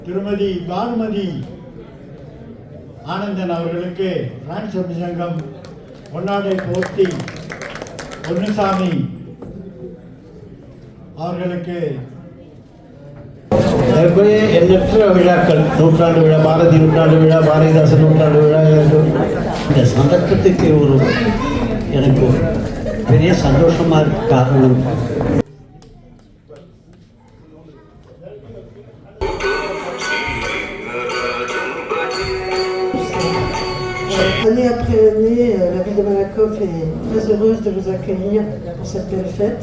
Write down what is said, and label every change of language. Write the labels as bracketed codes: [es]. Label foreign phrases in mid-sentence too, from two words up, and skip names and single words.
[ta] திருமதி பானுமதி ஆனந்தன் அவர்களுக்கு பிரான்ஸ் சங்கம் பொன்னாடை போர்த்தி பொன்னுசாமி அவர்களுக்கு எண்ணற்ற விழாக்கள், நூற்றாண்டு விழா, பாரதி நூற்றாண்டு விழா, பாரதிதாசன் நூற்றாண்டு விழா, இந்த சந்தர்ப்பத்துக்கு ஒரு எனக்கு பெரிய சந்தோஷமாக இருக்க காரணம் [fr] Année après année, la ville de Malakoff est très heureuse de vous accueillir pour cette belle fête.